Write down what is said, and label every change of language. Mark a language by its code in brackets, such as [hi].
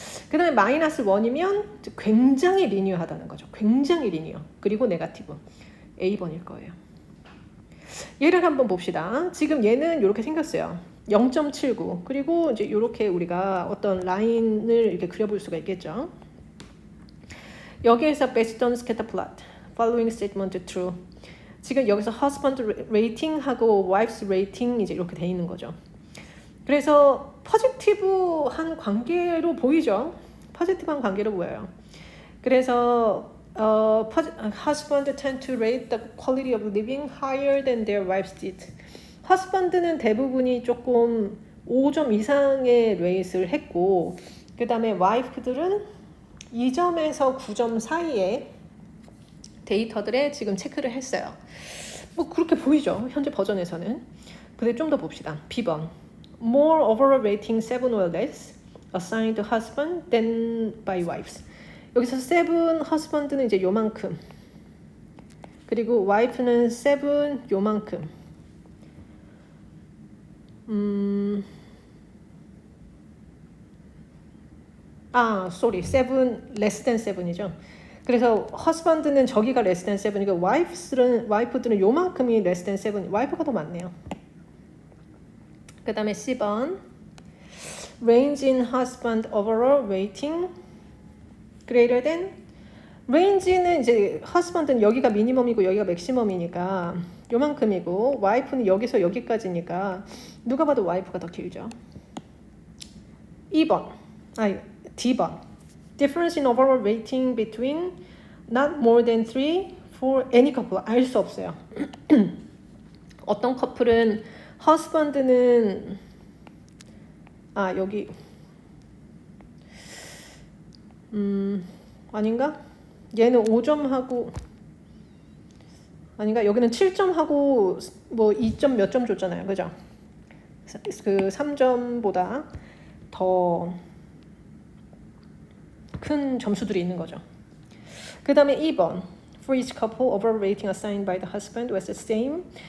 [ko] 그 다음에 마이너스 1이면 굉장히 리니어하다는 거죠. 굉장히 리니어. 그리고 네거티브. A번일 거예요. 얘를 한번 봅시다. 지금 얘는 이렇게 생겼어요. 0.79. 그리고 이제 이렇게 우리가 어떤 라인을 이렇게 그려볼 수가 있겠죠. 여기에서 [en] based on scatter plot, following statement true. [ko] 지금 여기서 husband rating하고 wife's rating 이제 이렇게 돼 있는 거죠. 그래서 포지티브한 관계로 보이죠. 포지티브한 관계로 보여요. 그래서 [en] husband tend to rate the quality of living higher than their wives did. [ko] husband는 대부분이 조금 5점 이상의 레이트를 했고, 그 다음에 wife들은 2점에서 9점 사이에 데이터들에 지금 체크를 했어요. 뭐 그렇게 보이죠. 현재 버전에서는. 근데 좀 더 봅시다. B번. [en] More overall rating 7 or less assigned to husband than by wives. [ko] 여기서 7 husband는 이제 요만큼, 그리고 wife는 7 요만큼, [en] sorry, 7 less than 7이죠. [ko] 그래서 husband는 저기가 less than 7이고 wife들은 요만큼이 less than 7, wife가 더 많네요. 그 다음에 C번 [en] range in husband overall rating greater than range [ko] 는 이제 husband는 여기가 미니멈이고 여기가 맥시멈이니까 요만큼이고 wife는 여기서 여기까지니까 누가 봐도 wife가 더 길죠. [en] 2번 D번 difference in overall rating between not more than 3 for any couple [ko] 알 수 없어요. 어떤 커플은 husband는 여기 아닌가? 얘는 5점하고 아닌가? 여기는 7점하고 뭐 2점 몇 점 줬잖아요. 그죠? 그 3점보다 더 큰 점수들이 있는 거죠. 그 다음에 2번 [en] For each couple, overall rating assigned by the husband was the same.